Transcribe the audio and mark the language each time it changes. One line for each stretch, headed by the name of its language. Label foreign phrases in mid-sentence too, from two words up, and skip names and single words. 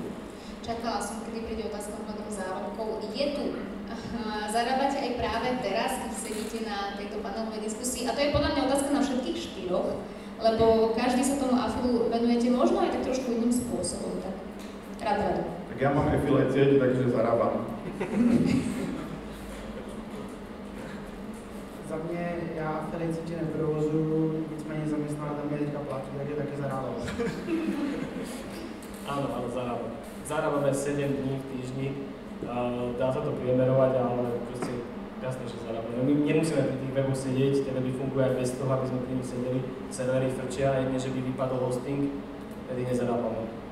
Slovak: Čakala som, kedy príde otázka ohľadom zárobkov. Je tu. Zarábate aj práve teraz, keď sedíte na tejto panelovej diskusii. A to je podľa mňa otázka na všetkých štyroch, lebo každý sa tomu afilu venujete možno aj tak trošku iným spôsobom. Tak rád. Tak ja mám affiliate sieť, takže zarábam.
Czech: Za mě, já affiliate sítě neprovozuju, nicméně zaměstnavatel mě teďka platí, takže taky zarábám.
Slovak: Áno, zarábam. Zarábame 7 dní v týždni, dá sa to priemerovať, ale proste jasné, že zarábame. My nemusíme pri tých weboch sedieť, tie weby fungujú aj bez toho, aby sme pri nich sedeli, servery frčia, jedne, že by vypadol hosting, tedy nezarábame.